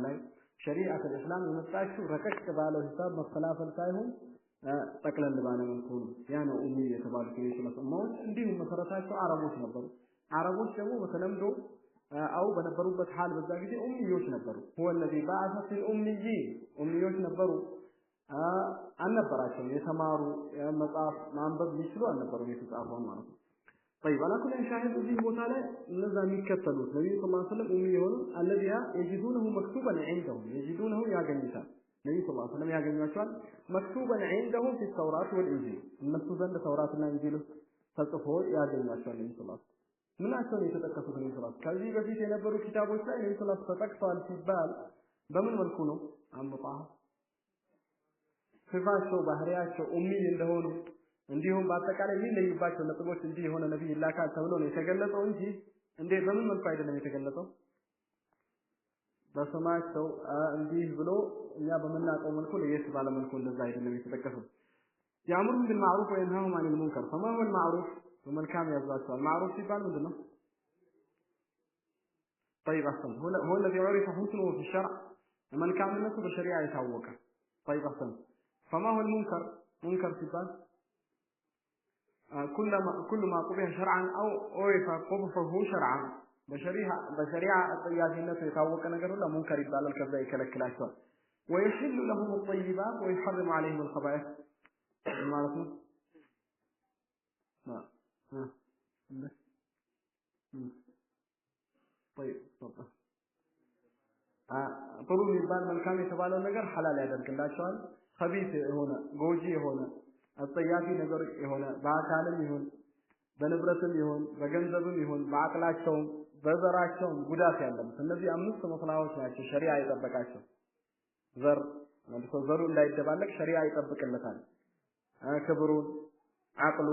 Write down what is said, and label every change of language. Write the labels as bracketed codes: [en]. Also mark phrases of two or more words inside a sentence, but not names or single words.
[am] ላይ [ar] شريعة الإسلام [am] የመጣችው ረቀቅ ባለው ሂሳብ መፈላፈል ሳይሆን ጠቅለል ባለ መልኩ ያ ነው ኡሚ የተባሉት የሰለማዎች እንዲሁም መሰረታቸው አረቦች ነበሩ አረቦች ደግሞ በተለምዶ አው በነበሩበት ሐል በዛ ጊዜ ኡሚዮች ነበሩ [ar] هو الذي بعث في الاميين [am] ኡሚዮች ነበሩ አልነበራቸው የተማሩ መጽሐፍ ማንበብ ይችሉ አልነበሩ የተጻፈው ማለት ነው [ar] طيب على كل شاهد في [am] ቦታ ላይ እነዛ የሚከተሉት ነብዩ [ar] صلى الله عليه وسلم [am] የሆኑ [ar] الذي يجدونه مكتوبا عندهم يجدونه [am] ያገኙታል ነብዩ [ar] صلى الله عليه وسلم [am] ያገኟቸዋል [ar] مكتوبا عندهم في التوراة والإنجيل [am] እነሱ ዘንድ ተውራትና ኢንጂል ተጽፎ ያገኟቸዋል ነብዩ ሰለላሁ ምናቸው የተጠቀሱት ነብዩ ሰለላሁ ከዚህ በፊት የነበሩ ኪታቦች ላይ ነብዩ ሰለላሁ ተጠቅሰዋል ሲባል በምን መልኩ ነው አምጣ ሲፋቸው ባህሪያቸው ኡሚ እንደሆኑ እንዲሁም በአጠቃላይ የሚለይባቸው ነጥቦች እንዲህ የሆነ ነብይ ይላካል ተብሎ ነው የተገለጸው እንጂ እንዴ በምን መልኩ አይደለም የተገለጸው በሰማቸው እንዲህ ብሎ እኛ በመናቀው መልኩ ለየት ባለ መልኩ እንደዛ አይደለም የተጠቀሰው [ar] يأمرهم بالمعروف وينهاهم عن المنكر فما هو المعروف [am] በመልካም ያዛቸዋል معروف ሲባል ምንድነው [ar] طيب احسن هو الذي عرف حسنه في الشرع [am] መልካምነቱ በሸሪዓ የታወቀ [ar] طيب احسن فما هو المنكر منكر ሲባል كل ما قبح شرعا او عرف قبحه شرعا بشريعه الطيبات [am] የታወቀ ነገር ሁሉ ሙንከር ይባላል ከዛ ይከለክላቸዋል [ar] ويحل لهم الطيبات ويحرم عليهم الخبائث [am] ማለት ነው [ar] طيب طبعا [am] ጥሩ የሚባል መልካም የተባለው ነገር ሐላል ያደርግላቸዋል خبيث የሆነ ጎጂ የሆነ አጥያፊ ነገር የሆነ በአካልም ይሁን በንብረትም ይሁን በገንዘብም ይሁን በአቅላቸውም በዘራቸውም ጉዳት ያለም እነዚህ አምስት መፍላዎች ናቸው ሸሪዓ ይጠበቃቸው ዘር ማለት ዘሩ እንዳይደባለቅ ሸሪዓ ይጠብቅለታል ክብሩን አቅሉ